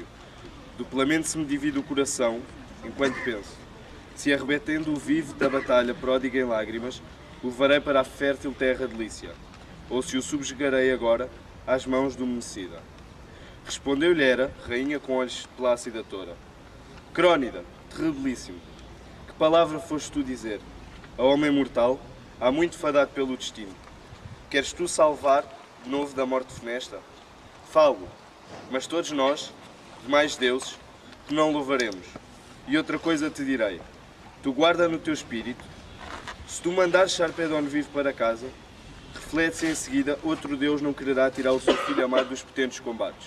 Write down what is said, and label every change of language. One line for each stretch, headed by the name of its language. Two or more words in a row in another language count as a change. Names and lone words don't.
Portuguese: Duplamente se me divide o coração, enquanto penso, se arrebentando o vivo da batalha pródiga em lágrimas, o levarei para a fértil terra de Lícia, ou se o subjugarei agora às mãos do homicida. Respondeu-lhe Hera, rainha com olhos de plácida toura: Crónida, terribilíssimo, que palavra foste tu dizer? A homem mortal, há muito fadado pelo destino. Queres tu salvar de novo da morte funesta? Falo, mas todos nós, demais deuses, te não louvaremos. E outra coisa te direi: tu guarda no teu espírito, se tu mandares Sarpedon vivo para casa, reflete-se em seguida, outro deus não quererá tirar o seu filho amado dos potentes combates.